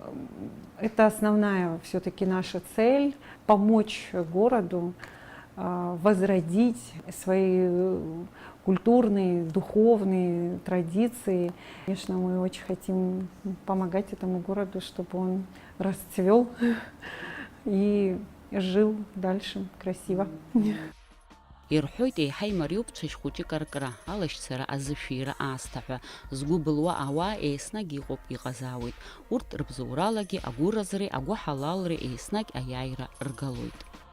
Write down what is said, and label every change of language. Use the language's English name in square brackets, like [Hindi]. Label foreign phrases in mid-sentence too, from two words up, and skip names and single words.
[Russian] Это основная все-таки наша цель – помочь городу возродить свои культурные, духовные традиции. Конечно, мы очень хотим помогать этому городу, чтобы он расцвел и жил дальше красиво. [Abkhazian] Ирҳәоит еиҳа имариоуп ҽыжь-хәыҷык аркра, алашьцара азышәира аасҭа ҳәа згәы былуа ауаа еснагь иҟоуп, иҟазаауеит. Урҭ рыбзоуралагьы агәыразреи агәыҳалалреи еснагь аиааира ргалоит.